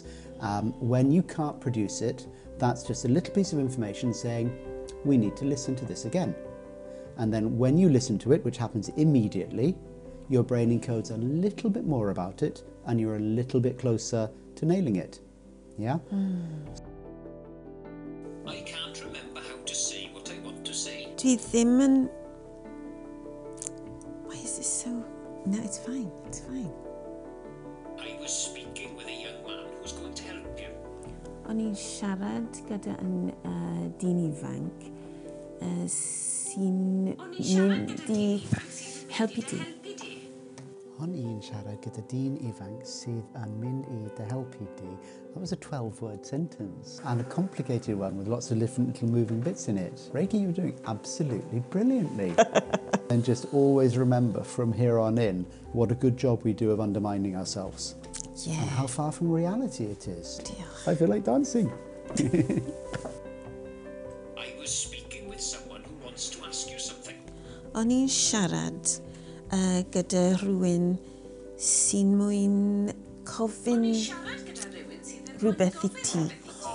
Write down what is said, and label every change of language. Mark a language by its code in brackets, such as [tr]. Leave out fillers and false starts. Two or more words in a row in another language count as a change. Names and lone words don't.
[en] When you can't produce it, that's just a little piece of information saying, we need to listen to this again. And then when you listen to it, which happens immediately, your brain encodes a little bit more about it and you're a little bit closer to nailing it. Yeah? I can't remember how to say what I want to say. [cy] Dwi ddim yn... [en] Why is this so... No, it's fine. It's fine. I was speaking with a young man who's going to help you. [cy] O'n i'n siarad gyda yn dyn ifanc sy'n mynd i helpu ti. O'n i'n siarad gyda dyn ifanc sydd yn mynd I dy helpu di. [en] That was a 12-word sentence and a complicated one with lots of different little moving bits in it. Rakie, you're doing absolutely brilliantly. And just always remember from here on in what a good job we do of undermining ourselves. Yeah. And how far from reality it is. [cy] Diolch. [en] I feel like dancing. I was speaking with someone who wants to ask you something. [cy] O'n i'n siarad gyda rhywun sy'n mwyn cofyn Siarad gyda rhywun sydd yn rhywbeth I ti.